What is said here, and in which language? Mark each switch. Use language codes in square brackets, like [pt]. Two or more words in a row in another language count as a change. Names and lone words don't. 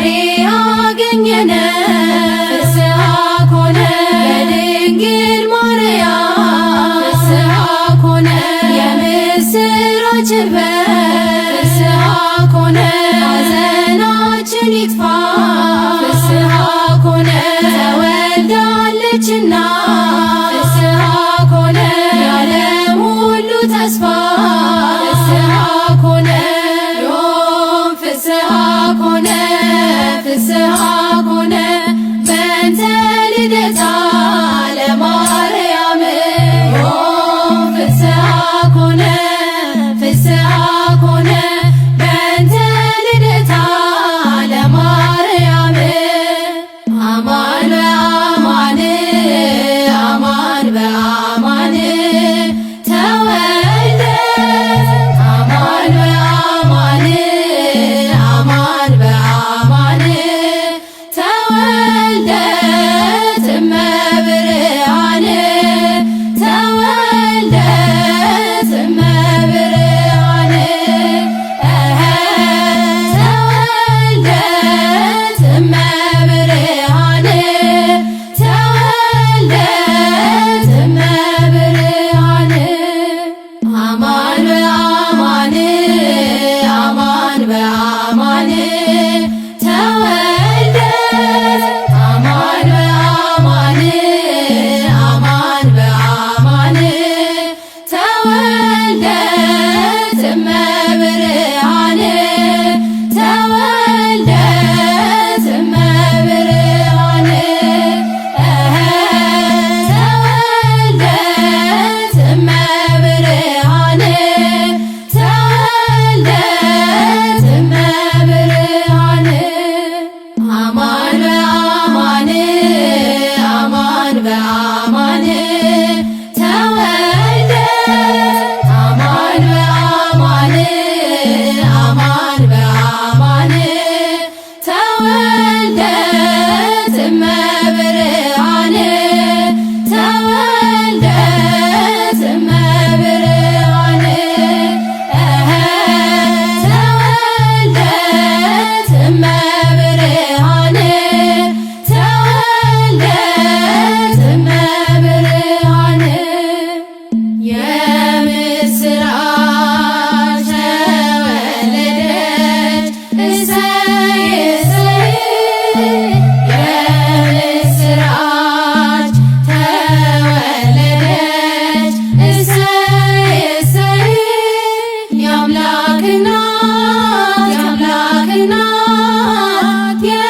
[gez] አገኘነ ፍስሐ ኮነ በድንግል ማርያም ፍስሐ ኮነ [am] የምስራች በር [gez] ፍስሐ ኮነ [am] ሐዘናችን ይጥፋ [gez] ፍስሐ ኮነ ተወልዳለችና ፍስሐ ኮነ [am] የዓለም ሁሉ ተስፋ [gez] ፍስሐ ኮነ ዮም ፍስሐ ኮነ ፍስሐ ኮነ በእንተ ልደታ ለማርያም ዮም ፍስሐ ኮነ ፍስሐ ኮነ በእንተ ልደታ ለማርያም አማን በአማን አማን በአማን ተወልደ አማን በአማን አማን በአማን ተወልደ እመብርሃን ተወልደ እመብርሃን ተወልደ እመብርሃን ተወልደ እመብርሃን አማን በአማን አማን በአማን ተወልደ አማን በአማን አማን በአማን ተወልደ እመብርሃን ተወልደ እመብርሃን ተወልደ እመብርሃን ተወልደ እመብርሃን አማን በአማን አማን በአማን ተወልደ አማን በአማን አማን በአማን ተወልደ እመብርሃን ተወልደ እመብርሃን ተወልደ እመብርሃን ተወልደ እመብርሃን የምስራች [am] ተወለደች እሰይ እሰይ የምስራች ተወለደች እሰይ እሰይ የአምላክ እናት የአምላክ እናት